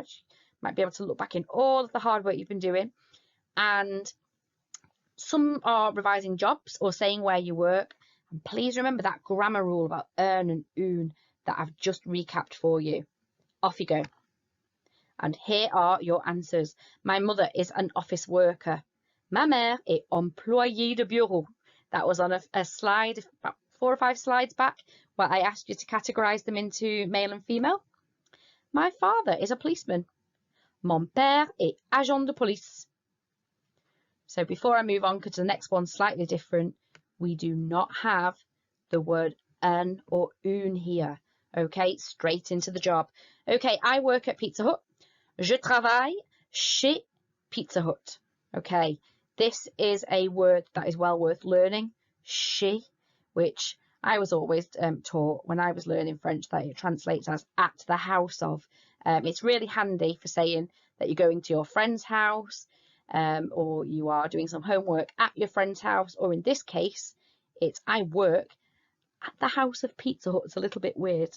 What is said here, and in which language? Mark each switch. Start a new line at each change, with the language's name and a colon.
English: You might be able to look back in all of the hard work you've been doing. And some are revising jobs or saying where you work. And please remember that grammar rule about earn and une that I've just recapped for you. Off you go. And here are your answers. My mother is an office worker.
French: Ma mère est employée de bureau.
English: That was on a slide, about 4 or 5 slides back, where I asked you to categorize them into male and female. My father is a policeman.
French: Mon père est agent de police.
English: So before I move on, because the next one's slightly different, we do not have the word un or une here. Okay, straight into the job. Okay, I work at Pizza Hut.
French: Je travaille chez Pizza Hut.
English: Okay, this is a word that is well worth learning. Chez, which I was always taught when I was learning French that it translates as at the house of. It's really handy for saying that you're going to your friend's house, or you are doing some homework at your friend's house, or in this case, it's I work at the house of Pizza Hut. It's a little bit weird.